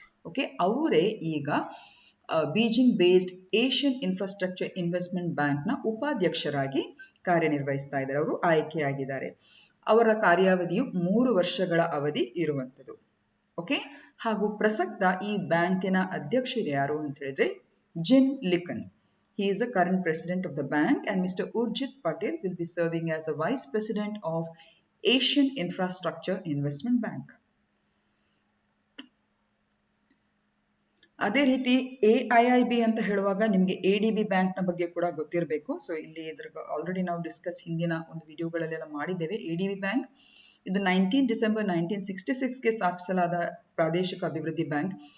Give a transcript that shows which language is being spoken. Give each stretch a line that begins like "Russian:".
Kannada: Okay, ಅವರೇ ಈಗ Beijing based Asian infrastructure investment ಬ್ಯಾಂಕ್ನ ಉಪಾಧ್ಯಕ್ಷರಾಗಿ ಕಾರ್ಯನಿರ್ವಹಿಸ್ತಾ ಇದ್ದಾರೆ. ಅವರು ಆಯ್ಕೆಯಾಗಿದ್ದಾರೆ. ಅವರ ಕಾರ್ಯಾವಧಿಯು 3 ವರ್ಷಗಳ ಅವಧಿ ಇರುವಂಥದ್ದು. ಓಕೆ, ಹಾಗೂ ಪ್ರಸಕ್ತ ಈ ಬ್ಯಾಂಕಿನ ಅಧ್ಯಕ್ಷರು ಯಾರು ಅಂತ ಹೇಳಿದ್ರೆ ಜಿನ್ ಲಿಕನ್.
English: He is the current president of the bank, and Mr. Urjit Patel will be serving as the vice president of Asian Infrastructure Investment Bank.
Kannada: ಅದೇ ರೀತಿ AIIB ಅಂತ ಹೇಳುವಾಗ ನಿಮಗೆ ADB ಬ್ಯಾಂಕ್ನ ಬಗ್ಗೆ ಕೂಡ ಗೊತ್ತಿರಬೇಕು. ಸೊ ಇಲ್ಲಿ ಇದ್ರ ಆಲ್ರೆಡಿ ನಾವು ಡಿಸ್ಕಸ್ ಹಿಂದಿನ ಒಂದು ವಿಡಿಯೋಗಳಲ್ಲೆಲ್ಲ ಮಾಡಿದ್ದೇವೆ. ADB ಬ್ಯಾಂಕ್ ಇದು 19 ಡಿಸೆಂಬರ್ 1966ಗೆ ಸ್ಥಾಪಿಸಲಾದ ಪ್ರಾದೇಶಿಕ ಅಭಿವೃದ್ಧಿ ಬ್ಯಾಂಕ್.